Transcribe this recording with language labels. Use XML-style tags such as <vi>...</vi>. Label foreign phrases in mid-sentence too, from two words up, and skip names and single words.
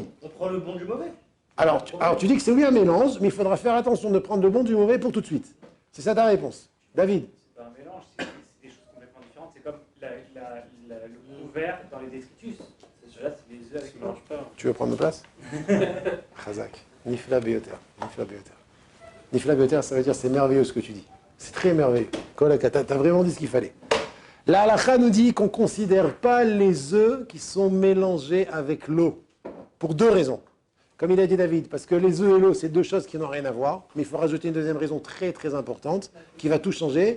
<fr>On prend le bon du mauvais. Alors tu dis que c'est oui un mélange, mais il faudra faire attention de prendre le bon du mauvais pour tout de suite. C'est ça ta réponse. David? C'est pas un mélange, c'est des choses complètement différentes. C'est comme le couvert dans les détritus. Là, c'est les œufs avec le mange pas. Tu veux prendre ma place?</fr> <he>חזק. נפלא ביותר. נפלא ביותר. נפלא ביותר,</he> <fr>ça veut dire c'est merveilleux ce que tu dis. C'est très merveilleux. Kolaka, t'as vraiment dit ce qu'il fallait. La halakha nous dit qu'on ne considère pas les œufs qui sont mélangés avec l'eau. Pour deux raisons. Comme il a dit David, parce que les œufs et l'eau, c'est deux choses qui n'ont rien à voir. Mais il faut rajouter une deuxième raison très très importante qui va tout changer.</fr>